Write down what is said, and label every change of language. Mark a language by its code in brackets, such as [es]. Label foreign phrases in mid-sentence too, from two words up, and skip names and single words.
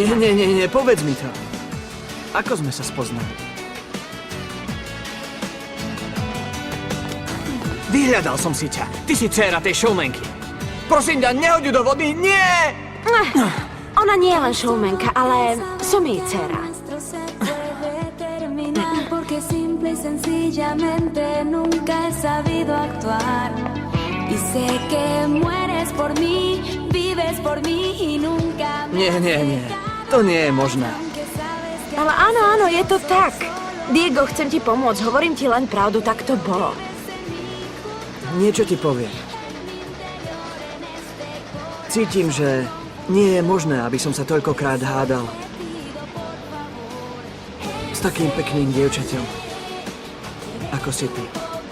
[sk] Nie, povedz mi to. Ako sme sa spoznali? Vyhľadal som si ťa. Ty si dcéra tej showmanky. Prosím ťa, nehoď ju do vody, nie! Ona nie je len showmanka, ale som jej dcera. [es] Porque simple y sencillamente nunca he sabido actuar. Y sé que mueres por mí, vives por mí y nunca me... [sk] Nie. To nie je možné. Ale áno, je to tak. Diego, chcem ti pomôcť, hovorím ti len pravdu, tak to bolo. Niečo ti poviem. Cítim, že nie je možné, aby som sa toľkokrát hádal s takým pekným dievčaťom, ako si ty.